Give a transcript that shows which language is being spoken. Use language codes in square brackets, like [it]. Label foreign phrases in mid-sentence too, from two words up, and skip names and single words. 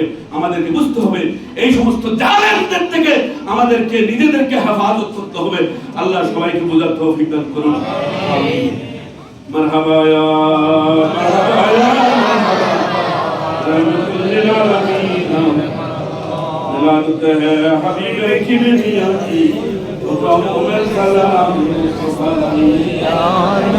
[bn] আমাদেরকে বুঝতে হবে এই সমস্ত জালেমদের থেকে আমাদেরকে নিজেদেরকে হেফাজত করতে হবে। আল্লাহ সবাইকে বোঝার তৌফিক দান করুন। আমিন। [ar] مرحبا يا مرحبا يا رحمة للعالمين. [ur] ولادت ہے حبیب کی بنیادی تو قوم سلام